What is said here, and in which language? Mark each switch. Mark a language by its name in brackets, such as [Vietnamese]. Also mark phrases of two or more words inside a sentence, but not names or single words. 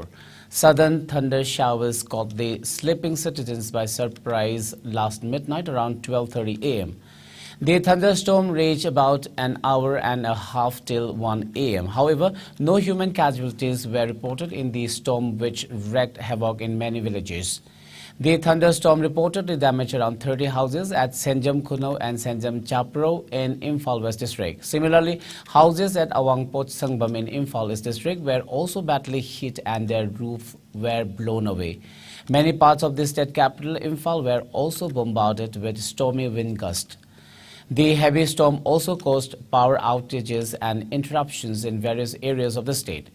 [English] Sudden thunder showers caught the sleeping citizens by surprise last midnight around 12:30 a.m. The thunderstorm raged about an hour and a half till 1 a.m. However, no human casualties were reported in the storm, which wreaked havoc in many villages. The thunderstorm reportedly damaged around 30 houses at Senjam Kuno and Senjam Chapro in Imphal West District. Similarly, houses at Awangpot Sangbam in Imphal East District were also badly hit and their roofs were blown away. Many parts of the state capital, Imphal, were also bombarded with stormy wind gusts. The heavy storm also caused power outages and interruptions in various areas of the state.